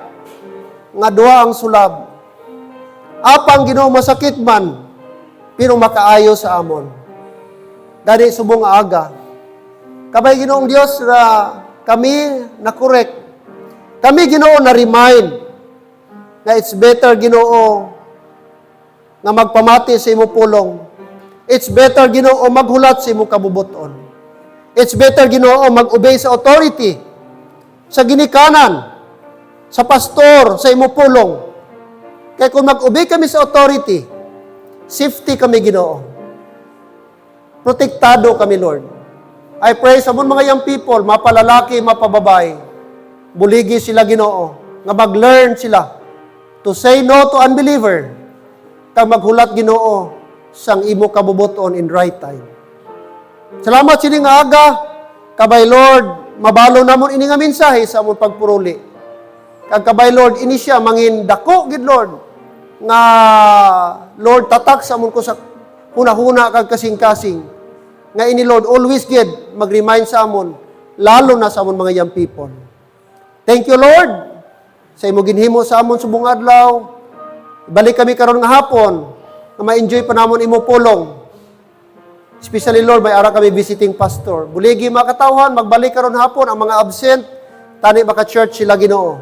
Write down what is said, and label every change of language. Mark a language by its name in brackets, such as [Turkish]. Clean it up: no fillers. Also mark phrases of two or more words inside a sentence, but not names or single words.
[Hiligaynon] Nga duha ang sulab. Apang Ginoo masakit man, pero makaayo sa amon. Dali subong aga. Kabay Ginoong Dios na kami na correct. Kami Ginoo na remind nga [English] it's better [Hiligaynon] Ginoo nga magpamati sa imo pulong. [English] It's better [Hiligaynon] Ginoo maghulat sa imo kabubuton. [English] It's better [Hiligaynon] Ginoo mag-obey sa authority, sa ginikanan, sa pastor, sa imo pulong. Kaya kung mag-obey kami sa authority, safety kami Ginoo. Protektado kami, Lord. [English] I pray [Hiligaynon] sa mga [English] young people, [Hiligaynon] mapalalaki, mapababae, buligi sila Ginoo, nga mag-learn sila [English] to say no to unbeliever, [Hiligaynon] kag maghulat Ginoo sang imo kabubuton [English] in right time. [Hiligaynon] Salamat sini nga aga, kabay Lord, mabalo namon ini nga mensahe sa among pagpuruli. Kag kabay Lord, ini siya mangin dako gid Lord, nga Lord tatak sa amon ko sa huna-huna kag kasing-kasing. Nga ini Lord, always gid mag-remind sa amon, lalo na sa amon mga [English] young people. Thank you Lord, [Hiligaynon] sa imo ginhimo sa amon subong adlaw. Balik kami karon nga hapon, na ma-enjoy pa namon imo pulong. Especially Lord, may ara kami [English] visiting pastor. [Hiligaynon] Buligi makatawhan, magbalik karon hapon ang mga absent, tani baka church sila Ginoo.